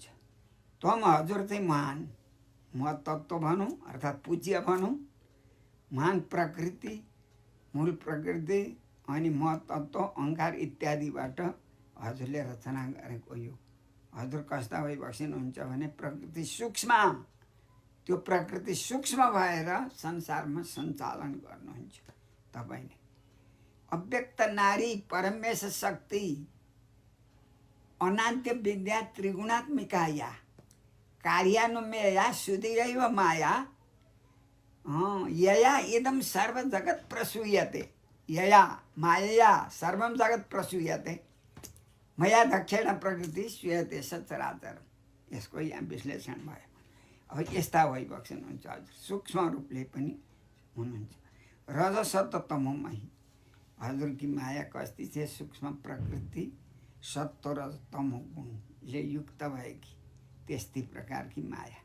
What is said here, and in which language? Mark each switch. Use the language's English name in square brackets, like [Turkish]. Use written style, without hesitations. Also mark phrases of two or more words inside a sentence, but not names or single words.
[Nepali] तम हजुर चाहिँ महान महत्त्व भनौँ अर्थात् पूज्य भनौँ, महान प्रकृति मूल प्रकृति अनि महत्त्व अहङ्कार इत्यादिबाट हजुरले रचना गरेको यो हजुर कस्ता भइबस्नुहुन्छ भने प्रकृति सूक्ष्म, त्यो प्रकृति सूक्ष्म भएर संसारमा सञ्चालन गर्नुहुन्छ तपाईँले। [Sanskrit] अव्यक्त नारी परमेश शक्ति अनाद्य विद्या त्रिगुणात्मिकाया कार्यानुमेया सुधीरैव माया यया इदं सर्व जगत् प्रसूयते, यया मायया सर्वं जगत् प्रसूयते मया दक्षिण प्रकृति सूयते सचराचर। [Nepali] यसको यहाँ विश्लेषण भयो। अब यस्ता भइबस्नुहुन्छ हजुर, सूक्ष्म रूपले पनि हुनुहुन्छ। [Sanskrit] रजसत्व तमोमयी [Nepali] हजुरकी माया कस्ती छ सूक्ष्म प्रकृति सत्व र तमो गुणले युक्त भएकी त्यस्तै प्रकारकी माया।